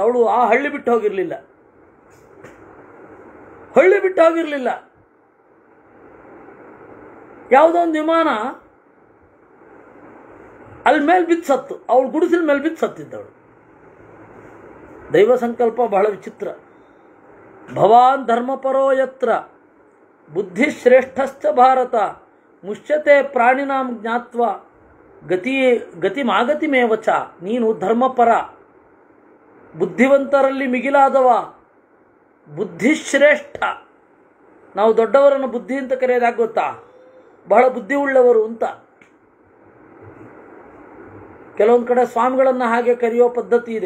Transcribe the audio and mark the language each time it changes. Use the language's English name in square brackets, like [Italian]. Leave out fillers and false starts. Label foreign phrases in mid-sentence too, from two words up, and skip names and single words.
[Kannada] ಅವಳು ಆ ಹಳ್ಳಿ ಬಿಟ್ಟು ಹೋಗಿರಲಿಲ್ಲ, ಯಾವುದೋ ಒಂದು ವಿಮಾನ ಅಲ್ಲಿ ಮೇಲೆ ಬಿದ್ದು ಸತ್ತು, ಅವಳು ಗುಡಿಸಿನ ಮೇಲೆ ಬಿದ್ದು ಸತ್ತಿದ್ದವಳು. ದೈವ ಸಂಕಲ್ಪ ಬಹಳ ವಿಚಿತ್ರ. [Sanskrit] ಭವಾನ್ ಧರ್ಮಪರೋ ಯತ್ರ ಬುದ್ಧಿಶ್ರೇಷ್ಠಶ್ಚ ಭಾರತ ಮುಷ್ಯತೆ ಪ್ರಾಣಿನಾಂ ಜ್ಞಾತ್ವ ಗತಿಮಾಗತಿಮೇವ ಚ. [Kannada] ನೀನು ಧರ್ಮಪರ, ಬುದ್ಧಿವಂತರಲ್ಲಿ ಮಿಗಿಲಾದವ, ಬುದ್ಧಿಶ್ರೇಷ್ಠ. ನಾವು ದೊಡ್ಡವರನ್ನು ಬುದ್ಧಿ ಅಂತ ಕರೆಯೋದಾಗಿ ಗೊತ್ತಾ? ಬಹಳ ಬುದ್ಧಿ ಉಳ್ಳವರು ಅಂತ. ಕೆಲವೊಂದು ಕಡೆ ಸ್ವಾಮಿಗಳನ್ನು ಹಾಗೆ ಕರೆಯೋ ಪದ್ಧತಿ ಇದೆ.